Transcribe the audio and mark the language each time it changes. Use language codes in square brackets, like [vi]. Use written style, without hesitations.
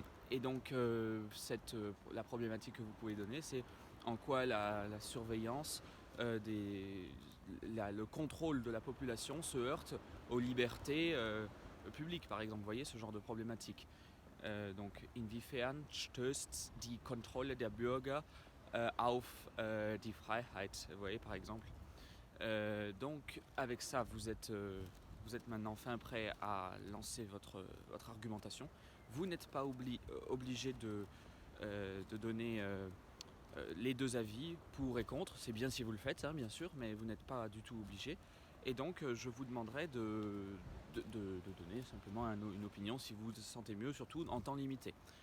[fr] Et donc la problématique que vous pouvez donner, c'est en quoi la surveillance, le contrôle de la population se heurte aux libertés publiques, par exemple. Vous voyez ce genre de problématique. Donc, [de] inwiefern stößt die Kontrolle der Bürger auf die Freiheit, [fr] vous voyez, par exemple. Donc, avec ça, vous êtes maintenant fin prêt à lancer votre argumentation. Vous n'êtes pas obligé de donner les deux avis pour et contre. C'est bien si vous le faites, bien sûr, mais vous n'êtes pas du tout obligé. Et donc, je vous demanderai de donner simplement une opinion si vous vous sentez mieux, surtout en temps limité.